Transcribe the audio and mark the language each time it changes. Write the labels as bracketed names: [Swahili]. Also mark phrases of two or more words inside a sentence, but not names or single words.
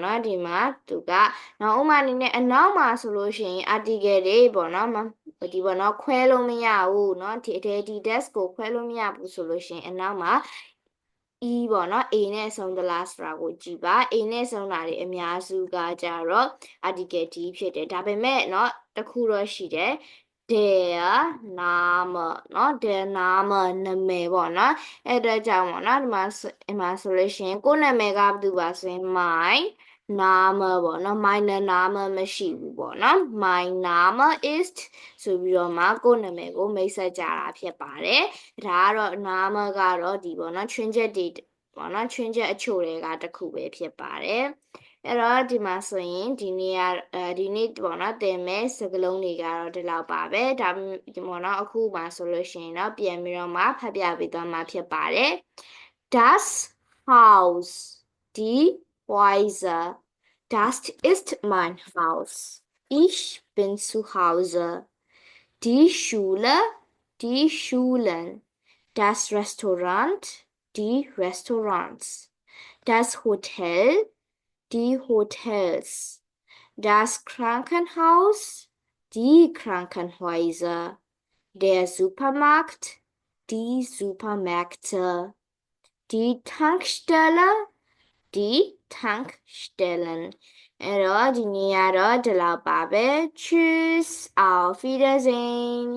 [Burmese] နော်ဒီမှာသူကနောက်ဥမာအနေနဲ့အနောက်မှာဆိုလို့ရှိရင် article တွေပေါ့နော်ဒီပေါ့နော်ခွဲလို့မရဘူးเนาะဒီ desk ကိုခွဲလို့မရဘူးဆိုလို့ရှိရင်အနောက်မှာ e ပေါ့နော် a နဲ့ဆုံးသလားဆိုတာကိုကြည့်ပါ a နဲ့ ဆုံးတာတွေအများစုကကြတော့ article d ဖြစ်တယ်ဒါပေမဲ့เนาะတစ်ခုတော့ရှိတယ် [German] der Name [Burmese] เนาะ [German] der Name [Burmese] နာမည်ပေါ့နော်အဲ့တော့ကြောင့်ပေါ့နော်ဒီမှာဆိုလို့ရှိရင်ကိုယ့်နာမည်ကဘယ်သူပါဆိုရင် [German] my Name [Burmese] ပေါ့နော် [German] minor Name [Burmese] မရှိဘူးပေါ့ နော် [English] My name is [Burmese] ဆိုပြီးတော့မှကိုယ့်နာမည်ကိုမိတ်ဆက်ကြတာဖြစ်ပါတယ်ဒါကတော့ Name ကတော့ဒီပေါ့နော်ချွင်းချက်တွေပေါ့နော်ချွင်း ချက်အချို့တွေကတစ်ခုပဲဖြစ်ပါတယ်အဲ့တော့ဒီမှာဆိုရင်ဒီနေ့ပေါ့နော်သင်မဲ့စကား လုံးတွေကတော့ဒီလောက်ပါပဲဒါပေါ့နော်အခုမှဆိုလို့ရှိရင်တော့ ပြန်ပြီးတော့မှဖတ်ပြပေးသွားမှာဖြစ်ပါတယ် [German] Das Haus die Häuser Das ist mein Haus ich bin zu Hause die Schule die Schulen das Restaurant die Restaurants das Hotel die Hotels das Krankenhaus die Krankenhäuser der Supermarkt die Supermärkte die Tankstelle die Tankstellen [Burmese] အဲ့တော့ဒီနေ့ကတော့ဒီလောက်ပါပဲ [German] Tschüss auf Wiedersehen